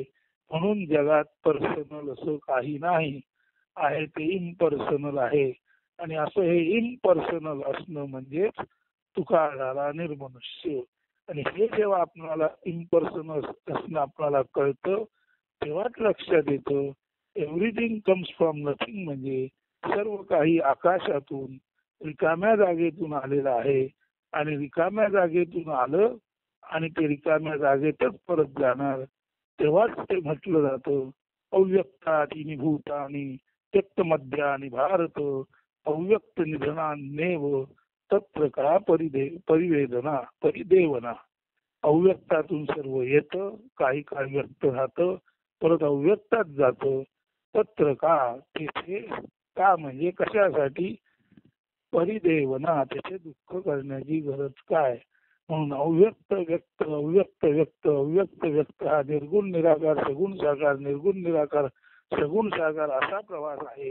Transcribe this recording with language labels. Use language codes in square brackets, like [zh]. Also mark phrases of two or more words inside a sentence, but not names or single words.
[mr] म्हणून जगात पर्सनल असं काही नाही, आहे ते इम्पर्सनल आहे. आणि असं हे इम्पर्सनल असणं म्हणजेच तुका झाला निर्मनुष्य. आणि हे जेव्हा आपल्याला इम्पर्सनल असणं आपल्याला कळतं तेव्हाच लक्षात येतं [en] Everything comes from nothing, [mr] म्हणजे सर्व काही आकाशातून रिकाम्या जागेतून आलेलं आहे. आणि रिकाम्या जागेतून आलं आणि ते रिकाम्या जागेतच परत जाणार. तेव्हाच ते म्हटलं जातं [sa] अव्यक्तानि भूतानि त्यक्त मध्यानि भारत अव्यक्त निधनान्नेव तत्र का परिवेदना परिदेवना. [mr] अव्यक्तातून सर्व येतं, काही काळ व्यक्त राहतं, परत अव्यक्तात जातं. [sa] तत्र का, [mr] तिथे का म्हणजे कशासाठी, परिदेवना त्याचे दुःख करण्याची गरज काय. म्हणून अव्यक्त व्यक्त अव्यक्त व्यक्त अव्यक्त व्यक्त हा निर्गुण निराकार सगुण साकार निर्गुण निराकार सगुण साकार असा प्रवास आहे.